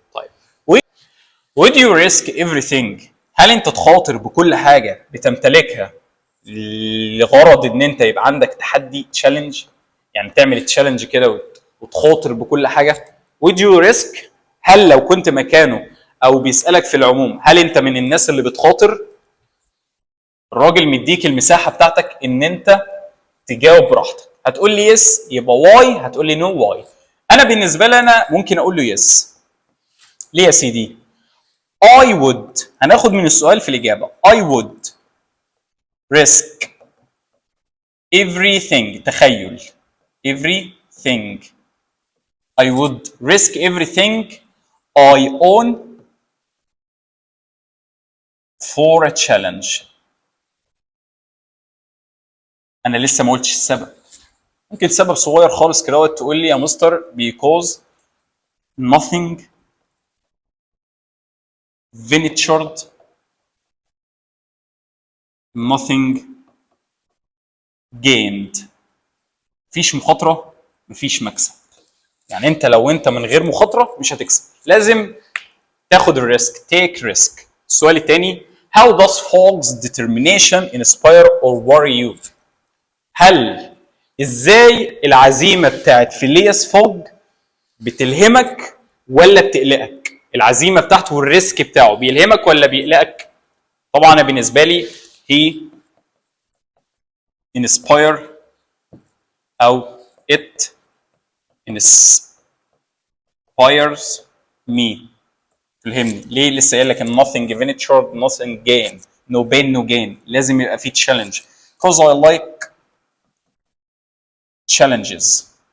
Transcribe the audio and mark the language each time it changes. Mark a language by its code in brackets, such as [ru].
[ar] طيب [en] would you risk everything، [ar] هل انت تخاطر بكل حاجه بتمتلكها لغرض ان انت يبقى عندك تحدي تشالنج، يعني تعمل تشالنج كده وتخاطر بكل حاجه؟ [en] would you risk، [ar] هل لو كنت مكانه او بيسالك في العموم هل انت من الناس اللي بتخاطر؟ الراجل مديك المساحه بتاعتك ان انت تجاوب براحتك، هتقول لي يس يبقى واي، هتقول لي نو واي. انا بالنسبه لي انا ممكن اقول له يس. ليه يا سيدي؟ [en] I would، [ar] هناخد من السؤال في الاجابه [en] I would risk everything، تخيل everything، I would risk everything I own for a challenge. [ar] انا لسه ما قلتش السبب، ممكن سبب صغير خالص كده تقول لي يا مستر [en] because nothing ventured، nothing [ar] gained. مفيش مخاطره مفيش مكسب. يعني انت لو انت من غير مخاطره مش هتكسب، لازم تاخد الريسك، [en] take risk. [ar] السؤال الثاني [en] how does Fogg's determination inspire or worry you؟ [ar] هل ازاي العزيمه بتاعت فيلياس فوج بتلهمك ولا بتقلقك؟ العزيمه بتاعته والريسك بتاعه بيلهمك ولا بيقلقك؟ طبعا انا بالنسبه لي he inspire او [en] it inspires me. [ar] تلهمني ليه؟ لسه قايل لك ان [en] nothing ventured nothing gain no pain no gain. [ar] لازم يبقى في [en] challenge because I like challenges.